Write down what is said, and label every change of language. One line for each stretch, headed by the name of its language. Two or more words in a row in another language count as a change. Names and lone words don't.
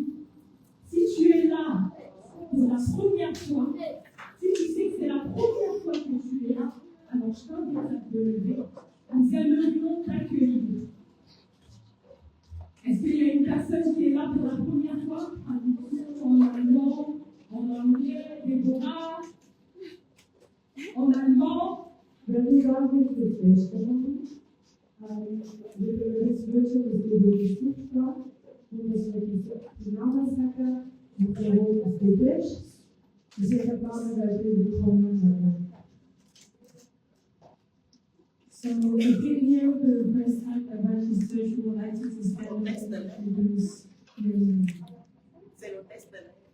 French: Si tu es là pour la première fois, si tu sais que c'est la première fois que tu es là, alors je t'invite à te lever. Nous aimerions t'accueillir. Est-ce qu'il y a une personne qui est là pour la première fois? En allemand, en anglais, Déborah, en allemand.
German: Wenn du da bist, ist es
English: So, if you're here for the first time at Baptist Church, we would like to stand and introduce you.
French: C'est le test de